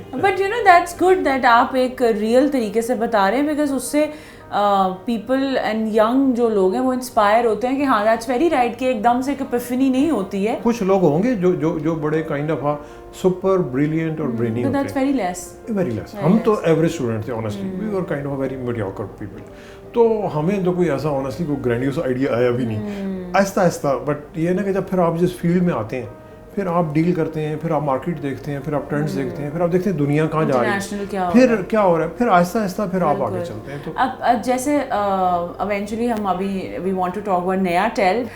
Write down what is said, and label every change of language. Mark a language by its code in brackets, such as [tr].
[en] but you know that's good that [ur] آپ ایک real طریقے سے بتا رہے ہیں, بیکاز اس سے پیپل اینڈ ینگ جو لوگ ہیں وہ انسپائر ہوتے ہیں کہ ہاں [en] that's very right, [ur] کہ ایک دم سے ایک ایپیفنی نہیں ہوتی ہے. کچھ لوگ ہوں گے جو بڑے کائنڈ آف سپر بریلینٹ اور برینی ہوتے ہیں, [en] that's very less. [ur] ہم تو ایوریج اسٹوڈنٹ تھے [en] honestly, we were kind of a very mediocre people. [ur] تو ہمیں تو کوئی ایسا honestly کوئی گرینڈیوس آئیڈیا آیا بھی نہیں. آہستہ بٹ یہ نا کہ جب پھر آپ جس فیلڈ میں آتے ہیں, پھر آپ ڈیل کرتے ہیں, پھر آپ مارکیٹ دیکھتے ہیں, پھر آپ ٹرینڈس دیکھتے ہیں, پھر آپ دیکھتے ہیں دنیا کہاں جا رہی ہے, پھر کیا ہو رہا ہے, پھر آہستہ پھر آپ آگے چلتے ہیں. تو اب جیسے ایونچولی ہم ابھی [en] we want to talk about [ur] نیا ٹیل.